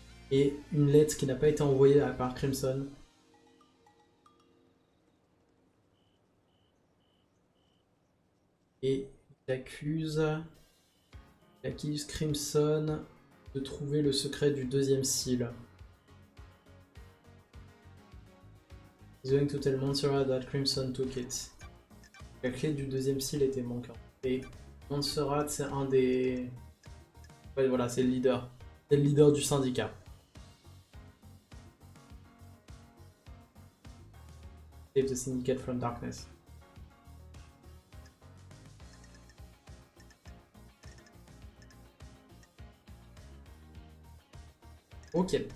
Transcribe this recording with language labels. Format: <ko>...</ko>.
<fr>Et une lettre qui n'a pas été envoyée par Crimson. Et il accuse Crimson de trouver le secret du deuxième seal.</fr> <en>He's going to tell Montserrat that Crimson took it.</en> <fr>La clé du deuxième seal était manquante. Et Montserrat, c'est un des... Ouais, voilà, c'est le leader. C'est le leader du syndicat.</fr> <en>Save the syndicate from darkness. Ok.</en>